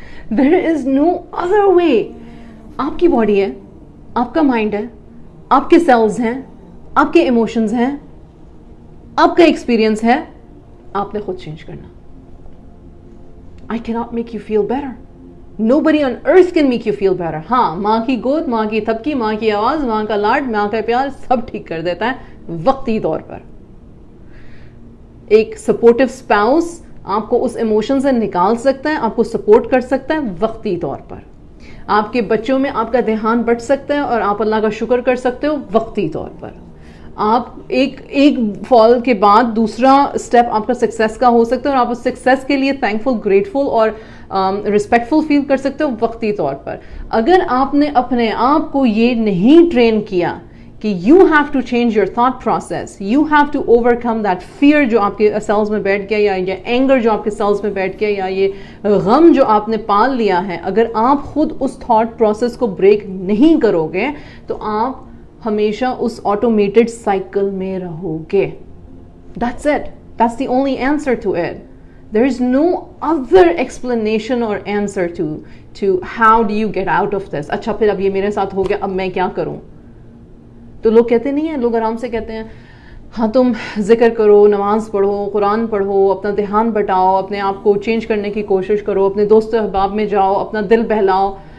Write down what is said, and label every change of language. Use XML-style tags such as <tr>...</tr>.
<en>There is no other way.</en> <ur>آپ کی body ہے, آپ کا مائنڈ ہے, آپ کے سیلز ہیں, آپ کے ایموشنز ہیں, آپ کا ایکسپیرئنس ہے, آپ نے خود چینج کرنا.</ur> <en>I cannot make you feel better. Nobody on earth can make you feel better.</en> <ur>ہاں, ماں کی گود, ماں کی تھپکی, ماں کی آواز, ماں کا لاڈ, ماں کا پیار سب ٹھیک کر دیتا ہے وقتی طور پر. ایک سپورٹو اسپاؤس آپ کو اس ایموشن سے نکال سکتا ہے, آپ کو سپورٹ کر سکتا ہے وقتی طور پر. آپ کے بچوں میں آپ کا دھیان بٹ سکتا ہے اور آپ اللہ کا شکر کر سکتے ہو وقتی طور پر. آپ ایک فال کے بعد دوسرا اسٹیپ آپ کا سکسیس کا ہو سکتا ہے اور آپ اس سکسیس کے لیے تھینکفل, گریٹفل اور رسپیکٹفل فیل کر سکتے ہو وقتی طور پر. اگر آپ نے اپنے آپ کو یہ نہیں ٹرین کیا کہ</ur> <en>you have to change your thought process, you have to overcome that fear</en> <ur>جو آپ کے سیلز میں بیٹھ گیا, یا اینگر جو آپ کے سیلز میں بیٹھ گیا, یا یہ غم جو آپ نے پال لیا ہے, اگر آپ خود اس تھاٹ پروسیس کو بریک نہیں کرو گے تو آپ ہمیشہ اس آٹومیٹڈ سائیکل میں رہو گے.</ur> <en>That's it. That's the only answer to it. There is no other explanation or answer to how do you get out of this.</en> <ur>اچھا پھر اب یہ میرے ساتھ ہو گیا, اب میں کیا کروں؟ تو لوگ کہتے نہیں ہیں, لوگ آرام سے کہتے ہیں ہاں تم ذکر کرو, نماز پڑھو, قرآن پڑھو, اپنا دھیان بٹاؤ, اپنے آپ کو چینج کرنے کی کوشش کرو, اپنے دوست احباب میں جاؤ, اپنا دل بہلاؤ.</ur>